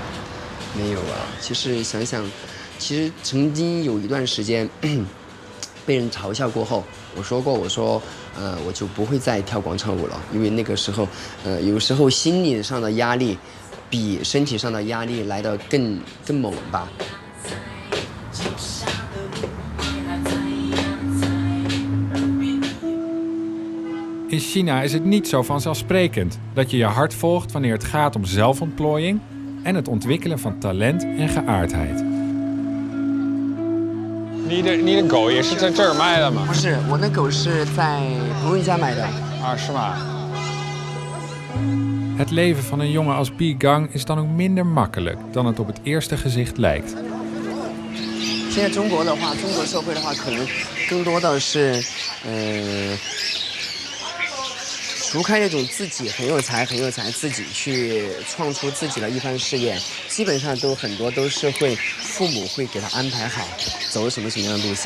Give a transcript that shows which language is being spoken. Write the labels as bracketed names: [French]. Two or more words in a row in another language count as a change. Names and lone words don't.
[Chinese] 没有啊，其实想想，其实曾经有一段时间被人嘲笑过后，我说我就不会再跳广场舞了，因为那个时候，有时候心理上的压力比身体上的压力来得更猛吧。 [Dutch] In China is het niet zo vanzelfsprekend dat je je hart volgt wanneer het gaat om zelfontplooiing en het ontwikkelen van talent en geaardheid. [Chinese] 你的狗也是在这儿卖的吗？不是，我那狗是在朋友家买的。啊，是吗？ [Dutch] Het leven van een jongen als Bi Gang is dan ook minder makkelijk dan het op het eerste gezicht lijkt. [Chinese] 现在中国社会的话，可能更多的是，除开那种自己很有才，自己去创出自己的一番事业，基本上很多都是父母会给他安排好走什么样的路线。